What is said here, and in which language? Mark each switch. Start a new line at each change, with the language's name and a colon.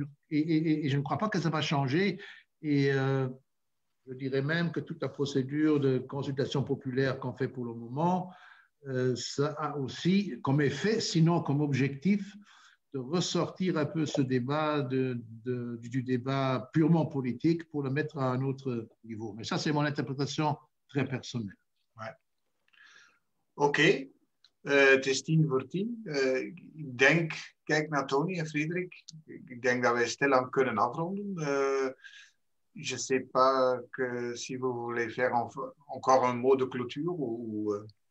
French: Et je ne crois pas que ça va changer. Et je dirais même que toute la procédure de consultation populaire qu'on fait pour le moment, ça a aussi comme effet, sinon comme objectif, de ressortir un peu ce débat du débat purement politique pour le mettre à un autre niveau. Mais ça, c'est mon interprétation très personnelle.
Dutch: Ouais. Oké, het is 9:10. Ik denk, kijk naar Tony en Frederik, ik denk dat wij stilaan kunnen afronden.
French: Je ne sais pas si vous voulez faire encore un mot de clôture ou